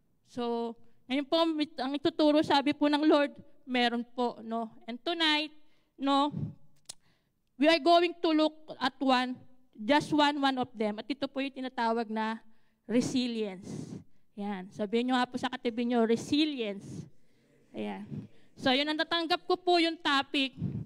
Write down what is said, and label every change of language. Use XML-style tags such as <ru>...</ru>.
<tl>So, ngayon po, ang ituturo, sabi po ng Lord, meron po, no?</tl> <en>And tonight, no, we are going to look at just one of them.</en> <tl>At ito po yung tinatawag na resilience. Ayan. Sabihin nyo nga po sa katabi nyo, resilience. Ayan. So, yun ang natanggap ko po yung topic.</tl>